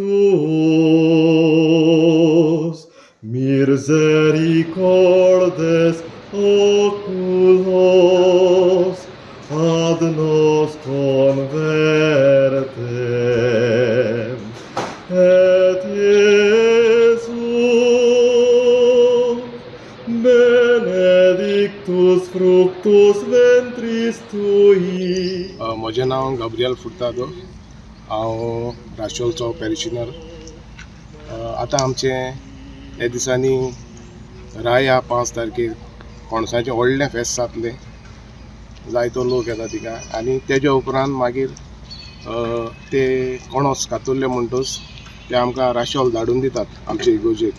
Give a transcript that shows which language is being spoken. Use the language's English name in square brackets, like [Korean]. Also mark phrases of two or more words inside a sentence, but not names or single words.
[Latin] tuos misericordes oculos ad nos convertem, et Iesus benedictus fructus ventris tui. [Konkani] म्हजें नांव गाब्रियल फुर्तादो, हांव राशोलचो पॅरिशनर. आतां आमचें ह्या दिसांनी राया 5 तारखेर कोणसाचें व्हडलें फेस्त जातलें, जायतो लोक येता तिका, आनी तेज्या उपरांत मागीर ते कोणोस कातुल्ले म्हणटूच ते आमकां राशोल धाडून दितात आमचे इगोजेक.